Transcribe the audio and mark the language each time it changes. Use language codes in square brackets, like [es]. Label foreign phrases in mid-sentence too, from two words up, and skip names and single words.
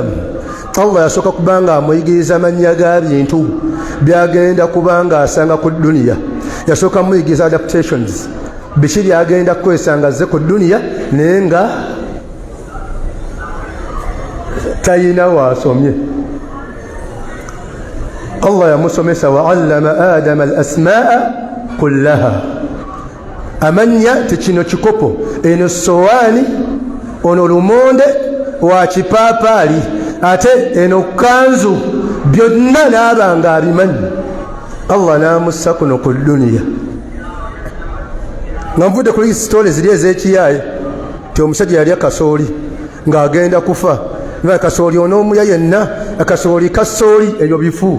[lg] Allah yasooka kubanga amuyigiriza amannya ga bintu byagenda kubanga asanga ku duniya. Yasooka muyigiriza adaptations biki byagenda kwesanga ze ku duniya naye nga tayina wasomye. Allah yamusomesa [ar] وعلم آدم الأسماء كلها. [lg] Amanya tikino kikopo eno sowaani ono lumonde wa kipaapaali ate eno kanzu byonna n'abanga abimanyi. Allah n'amussa kuno ku duniya nga nvudde kuli sitole ziri ez'ekiyaaye ti omusajja yali akasooli ng'agenda kufa nga kasooli onoomuya yenna akasooli kasooli ebyo bifu.